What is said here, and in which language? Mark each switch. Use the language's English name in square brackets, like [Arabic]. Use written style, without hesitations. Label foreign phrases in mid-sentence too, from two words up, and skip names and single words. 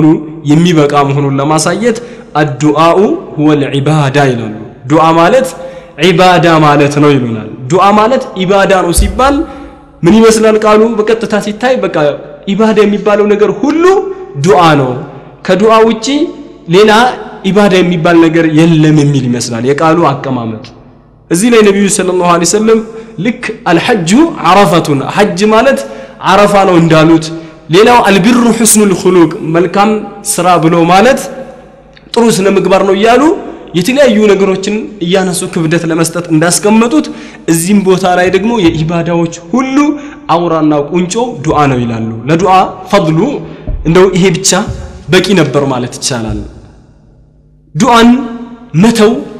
[Amharic] የሚበቃ መሆኑን ለማሳየት [Arabic] الدعاء هو العبادة [Amharic] ይላሉ ዱዓ ማለት ኢባዳ ማለት ነው ይሉናል ዱዓ ማለት ኢባዳ ነው ሲባል ምን ይመስላል ቃሉ በቀጥታ ሲታይ በቃ ኢባዳ የሚባለው ነገር ሁሉ ዱዓ ነው ከዱዓ ውጪ ሌላ ኢባዳ የሚባል ነገር የለም የሚል ይመስላል የቃሉ አቀማመጥ እዚህ ላይ ነብዩ [Arabic] صلى الله عليه وسلم [Amharic] ልክ [Arabic] الحج عرفه [Amharic] حج ማለት عرفه ነው እንዳሉት ሌላው [Arabic] البر حسن الخلق [Amharic] መልካም ስራ ብሎ ማለት ጥሩ ስነ ምግባር ነው ይያሉ የተለያዩ ነገሮችን ያነሱ ክብደት ለመስጠት እንዳስቀመጡት እዚህም ቦታ ላይ ደግሞ የኢባዳዎች ሁሉ አውራና ቁንጮ ዱዓ ነው ይላሉ ለዱዓ ፈድሉ እንደው ይሄ ብቻ በቂ ነበር ማለት ይቻላል ዱዓን መተው